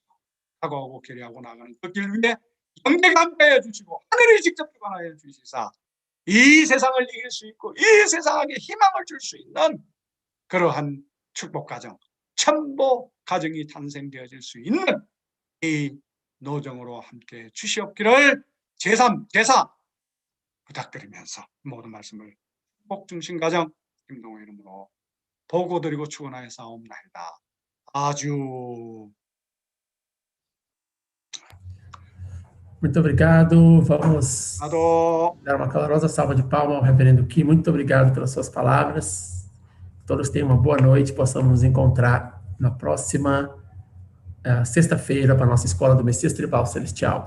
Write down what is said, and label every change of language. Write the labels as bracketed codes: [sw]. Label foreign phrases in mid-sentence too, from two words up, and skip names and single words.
[ko] 사고하고 결의하고 나가는 그 길 위에 영계가 함께해 주시고 하늘이 직접 주관하여 주시사 이 세상을 이길 수 있고 이 세상에 희망을 줄 수 있는 그러한 축복 가정, 천보 가정이 탄생되어질 수 있는 이 노정으로 함께 주시옵기를 제3, 제사 부탁드리면서 모든 말씀을 축복 중심 가정 김동호 이름으로 보고드리고 축원하여 사옵나이다. 아주. [pt] Muito obrigado. Vamos [ko] 나도 [pt] dar uma calorosa salva de palmas ao reverendo Ki. Muito obrigado pelas suas palavras. Todos tenham uma boa noite. Possamos nos encontrar na próxima sexta-feira para a nossa Escola do Messias Tribal Celestial.